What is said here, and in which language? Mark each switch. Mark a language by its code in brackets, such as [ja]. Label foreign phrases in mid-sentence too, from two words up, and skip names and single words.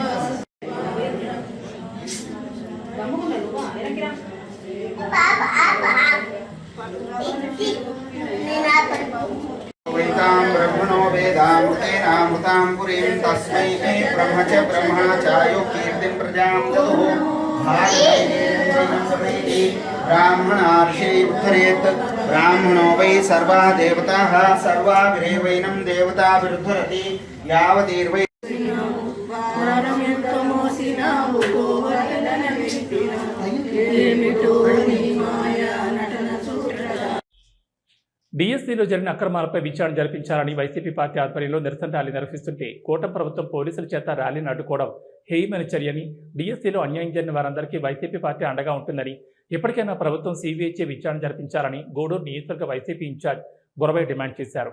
[sa] वैतां ब्रह्मणो वेदामृतेनामृतां पुरीं तस्मै ब्रह्म च ब्रह्मचार्यो कीर्तिं प्रजां ददुः। ब्राह्मणार्षे उत्तरेत् ब्राह्मणो वै सर्वा देवताः सर्वाभिरेवैनं देवताभिरुद्धरति यावतीर्वै [te] డిఎస్సీలో జరిగిన అక్రమాలపై విచారణ జరిపించాలని వైసీపీ పార్టీ ఆధ్వర్యంలో నిరసన ర్యాలీ నిర్వహిస్తుంటే కూటమి ప్రభుత్వం పోలీసుల చేత ర్యాలీని అడ్డుకోవడం హేయమైన చర్యని, డిఎస్సీలో అన్యాయం జరిగిన వారందరికీ వైసీపీ పార్టీ అండగా ఉంటుందని, ఇప్పటికైనా ప్రభుత్వం సిబిఐచే విచారణ జరిపించాలని గూడూరు నియోజకవర్గ వైసీపీ ఇన్ఛార్జ్ గురవై డిమాండ్ చేశారు.